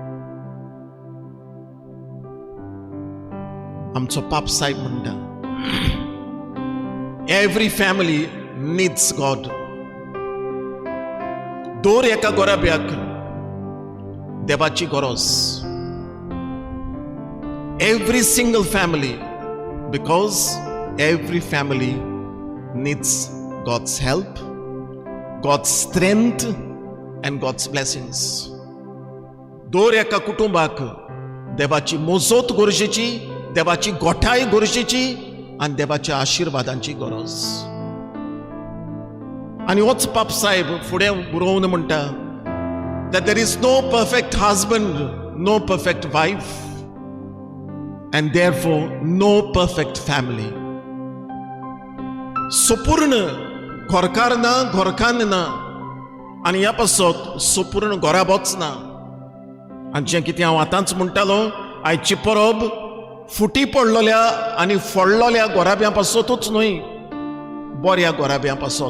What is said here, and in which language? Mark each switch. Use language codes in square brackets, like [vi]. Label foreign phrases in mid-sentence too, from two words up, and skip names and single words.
[kok] आमचो पाप साहेब म्हणटा, [en] every family needs God. [kok] दर एका गोराब्याक देवाची गरज. [en] every single family, because every family needs God's help, God's strength and God's blessings. [kok] दर एका कुटुंबाक देवाची मोजत गरजेची, देवाची गोठाय गरजेची आनी देवाच्या आशिर्वादांची गरज. आनी होच पाप साहेब फुडें बरोवन म्हणटा [en] that there is no perfect husband, no perfect wife, and therefore no perfect family. [kok] संपूर्ण घोरकार ना, घोरकान ना, आनी ह्या पासत संपूर्ण घोराबोच ना. आनी जें कितें हांव आतांच म्हणटालो, आयची परब फुटी पडलोल्या आनी फोडलोल्या गोराब्यां पासतूच न्हय, बऱ्या गोराब्यां पासत.